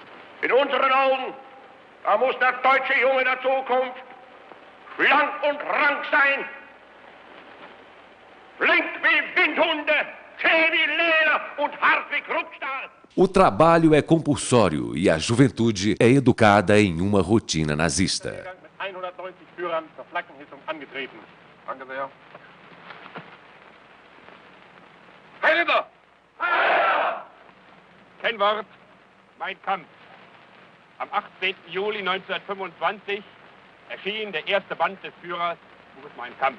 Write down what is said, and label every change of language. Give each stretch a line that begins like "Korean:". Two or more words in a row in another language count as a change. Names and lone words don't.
German: In unseren Augen Da muss der deutsche Junge der Zukunft schlank und rank sein, flink wie Windhunde, zäh wie Leder und hart wie Krugstahl.
Portuguese: O trabalho é compulsório e a juventude é educada em uma rotina nazista.
German: Mit 190 Führern zur Flaggenhissung angetreten. Danke sehr. Heil Hitler! Kennwort, Mein Kampf. Am 18. Juli 1925 erschien der erste Band des Führers, Buches Mein Kampf.